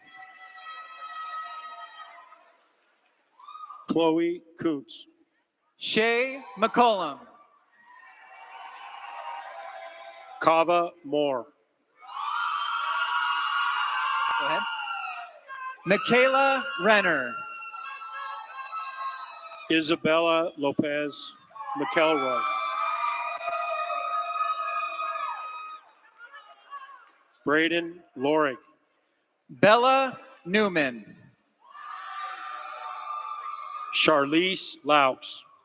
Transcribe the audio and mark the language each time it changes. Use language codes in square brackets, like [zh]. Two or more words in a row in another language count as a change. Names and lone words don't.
[en] Chloe Coots. Shay McCollum. Kava Moore. Go ahead. Michaela Renner. Isabella Lopez McElroy. Braden Lorig. Bella Newman. Charlize Laux.